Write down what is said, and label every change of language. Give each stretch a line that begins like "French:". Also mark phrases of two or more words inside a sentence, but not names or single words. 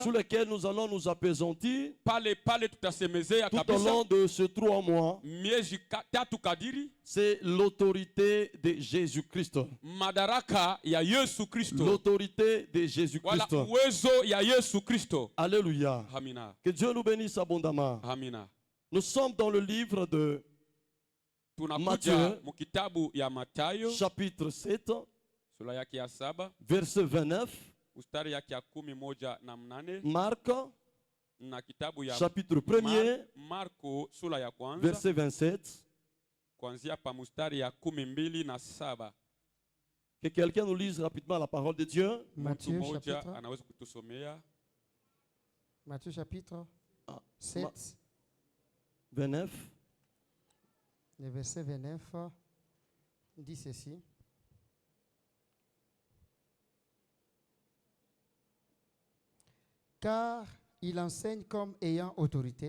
French: sur lesquels nous allons nous apaisantir
Swahili: pale tutasemezea
French: tout au
Swahili: kabisa
French: long de ces 3 mois.
Swahili: miezi tatu kadiri.
French: C'est l'autorité de Jésus-Christ.
Swahili: Madaraka ya Yesu Kristo.
French: L'autorité de Jésus-Christ.
Swahili: Wala uwezo ya Yesu Kristo.
French: Alléluia.
Swahili: Amina.
French: Que Dieu nous bénisse abondamment.
Swahili: Amina.
French: Nous sommes dans le livre de
Swahili: Tunakuja mukitabu ya Matayo
French: chapitre 7,
Swahili: sura yake ya 7
French: verset 29.
Swahili: mstari yake ya 18. Marc na kitabu ya
French: chapitre 1er,
Swahili: Marko sura ya kwanza
French: verset 27.
Swahili: kuanzia pa mstari ya 12
French: Que quelqu'un nous lise rapidement la parole de Dieu. Matthieu chapitre,
Swahili: anaweza kutusomea
French: Matthieu chapitre 7, 29. le verset 29 dit ceci. Car il enseigne comme ayant autorité.